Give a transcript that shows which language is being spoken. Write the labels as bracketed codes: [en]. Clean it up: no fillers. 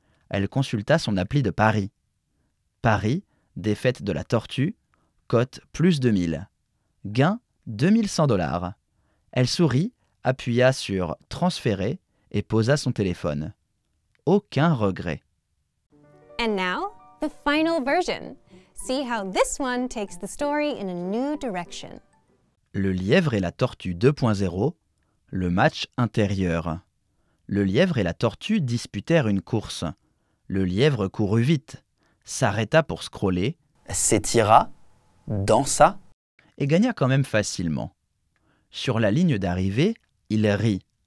[fr] Elle consulta son appli de paris. Paris, défaite de la tortue, cote plus 2000. Gain $2100. Elle sourit, appuya sur « Transférer » et posa son téléphone. Aucun regret. [en] And now, the final version. See how this one takes the story in a new direction. [fr] Le lièvre et la tortue 2.0, le match intérieur. Le lièvre et la tortue disputèrent une course. Le lièvre courut vite, s'arrêta pour scroller, s'étira, dansa, et gagna quand même facilement. Sur la ligne d'arrivée, il rit.